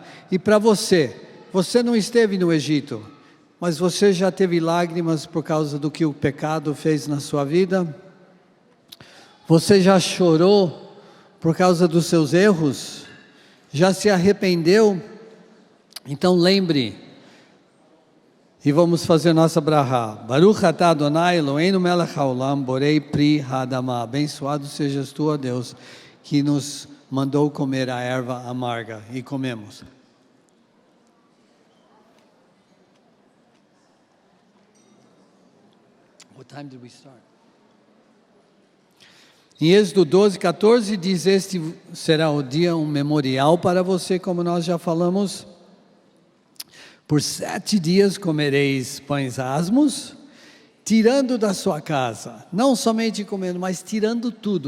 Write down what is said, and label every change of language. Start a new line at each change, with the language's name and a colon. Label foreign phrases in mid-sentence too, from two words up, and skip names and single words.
Portuguese: E para você não esteve no Egito, mas você já teve lágrimas por causa do que o pecado fez na sua vida? Você já chorou por causa dos seus erros? Já se arrependeu? Então lembre, e vamos fazer nossa brahá.
Hebrew: ברוך אתה אדוני אלוהינו מלך העולם בורא פרי האדמה.
Portuguese: Abençoado sejas tu, ó Deus, que nos mandou comer a erva amarga. E comemos.
English: What time did we start?
Portuguese: Em Êxodo 12, 14 diz: este será o dia, um memorial para você, como nós já falamos. Por 7 dias comereis pães asmos, tirando da sua casa, não somente comendo, mas tirando tudo.